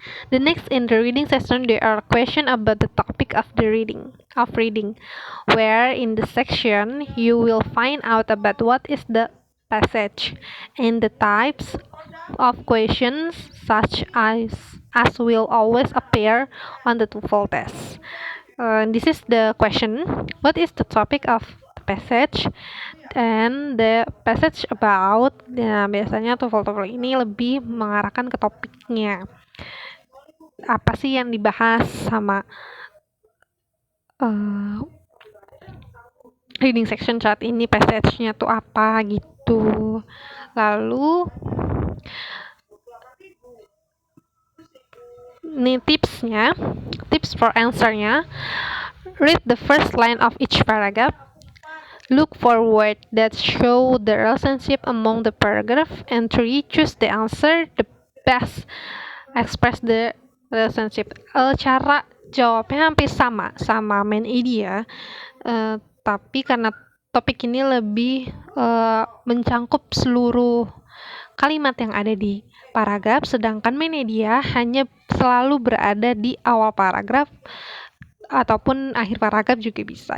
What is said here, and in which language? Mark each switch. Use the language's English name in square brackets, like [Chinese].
[English] The next in the reading section there are questions about the topic of reading, where in the section you will find out about what is the passage and the types of questions such as will always appear on the TOEFL test. This is the question, what is the topic of the passage and the passage about. [Indonesian] Nah, biasanya TOEFL ini lebih mengarahkan ke topiknya. Apa sih yang dibahas sama reading section saat ini, passage-nya tuh apa gitu. Lalu ini [English] tips for answer-nya. Read the first line of each paragraph. Look for words that show the relationship among the paragraph. And 3, choose the answer the best express the relationship. [Indonesian] jawabnya hampir sama main idea, tapi karena topik ini lebih mencangkup seluruh kalimat yang ada di paragraf, sedangkan main idea hanya selalu berada di awal paragraf ataupun akhir paragraf juga bisa.